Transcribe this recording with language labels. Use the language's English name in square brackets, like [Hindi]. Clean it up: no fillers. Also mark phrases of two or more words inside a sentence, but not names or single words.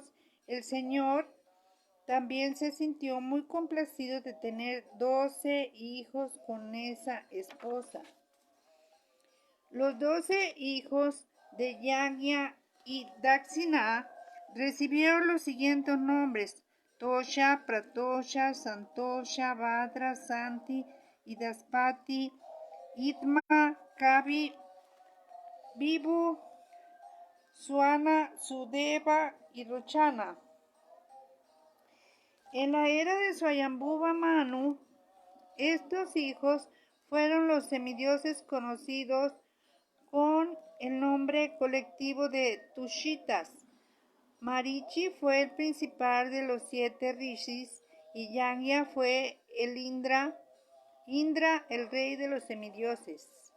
[Spanish] El señor también se sintió muy complacido de tener 12 hijos con esa esposa. Los 12 hijos de Yagya y Dakshina recibieron los siguientes nombres: Tosha, Pratosha, Santosha, Bhadra, Santi, Idaspati, Itma, Kavi, Vibhu, Suana, Sudeva y Rochana. En la era de Swayambhuva Manu, estos hijos fueron los semidioses conocidos con el nombre colectivo de Tushitas. Marichi fue el principal de los 7 rishis y Yagya fue el Indra, el rey de los semidioses.